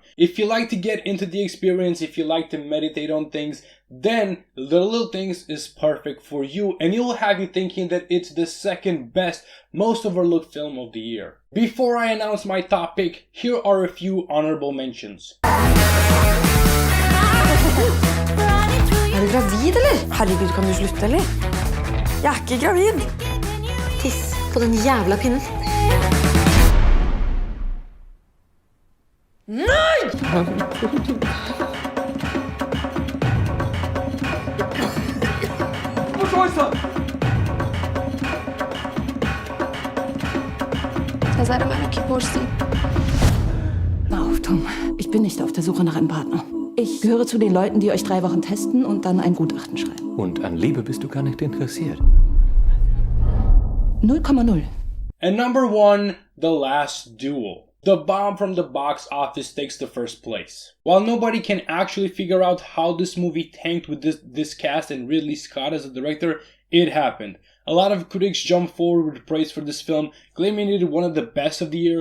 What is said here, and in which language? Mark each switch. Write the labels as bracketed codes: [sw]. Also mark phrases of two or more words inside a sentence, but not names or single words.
[en] If you like to get into the experience, if you like to meditate on things, then The Little Things is perfect for you, and it will have you thinking that it's the 2nd best, most overlooked film of the year. Before I announce my top pick, here are a few honorable mentions. [no] Er du gravid, eller? Herregud, kan du slutte, eller? Jeg er ikke gravid. Tiss på den jævla pinnen. Nei! [de] Was ist das? [fa] نظر منو کی پرسی؟ [de] Auf, Tom. Ich bin nicht auf der Suche nach einem Partner. Ich gehöre zu den Leuten, die euch 3 Wochen testen und dann ein Gutachten schreiben. Und an Liebe bist du gar nicht interessiert. 0,0. [en] And number 1, The Last Duel. The bomb from the box office takes the first place. While nobody can actually figure out how this movie tanked with this cast and Ridley Scott as a director, it happened. A lot of critics jumped forward with praise for this film, claiming it one of the best of the year.